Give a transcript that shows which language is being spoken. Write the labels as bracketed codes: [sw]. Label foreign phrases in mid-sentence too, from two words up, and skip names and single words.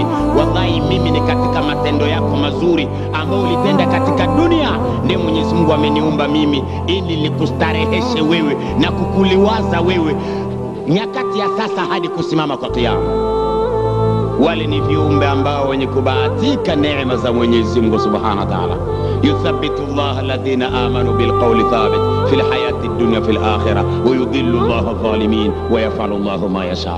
[sw] Wallahi mimi ni katika matendo yako mazuri ambayo ulitenda katika dunia, ndiye Mwenyezi Mungu ameniumba mimi ili nikustareheshe wewe na kukuliwaza wewe nyakati ya sasa hadi kusimama kwa kiyama. Wale ni viumbe ambao wenye kubahatika neema za Mwenyezi Mungu [ar] سبحانه وتعالى. يثبت الله الذين آمنوا بالقول الثابت في الحياة الدنيا في الآخرة ويضل الله الظالمين ويفعل الله ما يشاء.